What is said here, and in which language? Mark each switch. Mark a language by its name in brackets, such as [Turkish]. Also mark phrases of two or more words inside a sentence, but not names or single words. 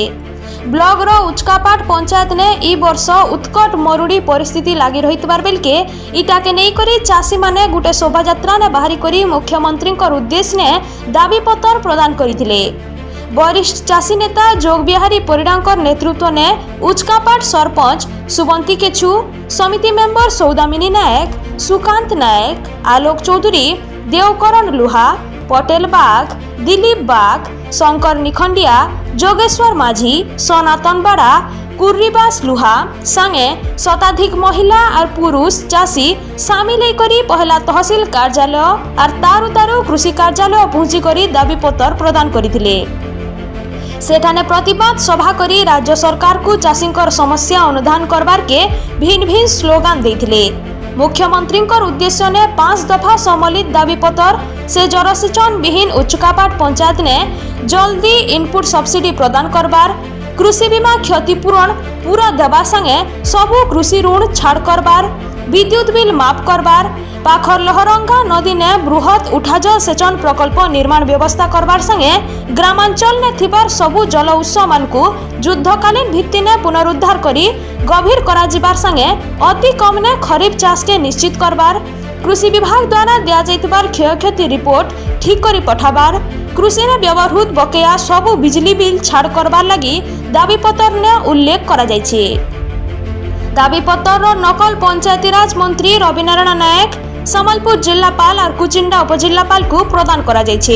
[Sambalpuri] ବ୍ଲକ ର ଉଚକାପାଡ଼ ପଞ୍ଚାୟତ ନେ ଇ ବର୍ଷ ଉତ୍କଟ ମରୁଡ଼ି ପରିସ୍ଥିତି ଲାଗି ରହିତବାର ବେଲ କେ ଇଟା କେ ନାହିଁ କରି ଚାଷୀ ମାନେ ଗୁଟେ ଶୋଭାଯାତ୍ରା ନେ ବାହାରି କରି ମୁଖ୍ୟମନ୍ତ୍ରୀ ଉଦ୍ଦେଶ୍ୟ ନେ ଦାବିପତ୍ର ପ୍ରଦାନ କରିଥିଲେ। ବରିଷ୍ଠ ଚାଷୀ ନେତା ଯୋଗବିହାରୀ ପରିଡ଼ା ନେତୃତ୍ୱ ନେ ଉଚକାପାଡ଼ ସରପଞ୍ଚ ସୁବନ୍ତୀ କେଚୁ, ସମିତି ମେମ୍ବର ସୌଦାମିନୀ ନାୟକ, ସୁକାନ୍ତ ନାୟକ, ଆଲୋକ ଚୌଧୁରୀ, ଦେବକରଣ ଲୁହା, ପଟେଲ ବାଗ, ଦିଲୀପ ବାଗ, ଶଙ୍କର ନିଖଣ୍ଡିଆ, ଯୋଗେଶ୍ୱର ମାଝୀ, ସନାତନ ବାଡ଼ା, କୁର୍ରୀବାସ ଲୁହା ସଙ୍ଗେ ଶତାଧିକ ମହିଳା ଆଉ ପୁରୁଷ ଚାଷୀ ସାମିଲ କରି ପହିଲା ତହସିଲ କାର୍ଯ୍ୟାଳୟ ଆଉ ତାରୁ ତାରୁ କୃଷି କାର୍ଯ୍ୟାଳୟ ପହଞ୍ଚି କରି ଦାବିପତ୍ର ପ୍ରଦାନ କରିଥିଲେ। ସେଠାନେ ପ୍ରତିବାଦ ସଭା କରି ରାଜ୍ୟ ସରକାର କୁ ଚାଷୀଙ୍କର ସମସ୍ୟା ଅନୁଧ୍ୟାନ କରିବାର କେ ଭିନ୍ନ ଭିନ୍ନ ସ୍ଲୋଗାନ ଦେଇଥିଲେ। ମୁଖ୍ୟମନ୍ତ୍ରୀ ଉଦ୍ଦେଶ୍ୟ ନେ 5 ଦଫା ସମ୍ମିଳିତ ଦାବିପତ୍ର ସେ ଜଳସେଚନ ବିହୀନ ଉଚକାପାଡ଼ ପଞ୍ଚାୟତ ନେ ଜଲଦି [English] input subsidy [Sambalpuri] ପ୍ରଦାନ କରିବାର, କୃଷି ବୀମା କ୍ଷତିପୂରଣ ପୂରା ଦେବା ସଙ୍ଗେ ସବୁ କୃଷି ଋଣ ଛାଡ଼ କରିବାର, ବିଦ୍ୟୁତ ବିଲ ମାଫ କରିବାର, ପାଖର ଲହରଙ୍ଗା ନଦୀ ନେ ବୃହତ ଉଠାଜଳ ସେଚନ ପ୍ରକଳ୍ପ ନିର୍ମାଣ ବ୍ୟବସ୍ଥା କରିବାର ସଙ୍ଗେ ଗ୍ରାମାଞ୍ଚଳ ନେ ଥିବାର ସବୁ ଜଳ ଉତ୍ସ ମାନଙ୍କୁ ଯୁଦ୍ଧକାଳୀନ ଭିତ୍ତି ନେ ପୁନରୁଦ୍ଧାର କରି ଗଭୀର କରା ଯିବାର ସଙ୍ଗେ ଅତି କମ ନେ ଖରିଫ ଚାଷ କେ ନିଶ୍ଚିତ କରିବାର, କୃଷି ବିଭାଗ ଦ୍ୱାରା ଦିଆ ଯାଇତବାର କ୍ଷୟକ୍ଷତି ରିପୋର୍ଟ ଠିକ କରି ପଠାଇବାର, କୃଷି ନେ ବ୍ୟବହୃତ ବକେୟା ସବୁ ବିଜୁଳି ବିଲ ଛାଡ଼ କରିବାର ଲାଗି ଦାବିପତ୍ର ନେ ଉଲ୍ଲେଖ କରା ଯାଇଛେ। ଦାବିପତ୍ର ନକଲ ପଞ୍ଚାୟତିରାଜ ମନ୍ତ୍ରୀ ରବିନାରାୟଣ ନାୟକ, ସମ୍ବଲପୁର ଜିଲ୍ଲାପାଳ ଆଉ କୁଚିଣ୍ଡା ଉପଜିଲ୍ଲାପାଳ କୁ ପ୍ରଦାନ କରା ଯାଇଛେ।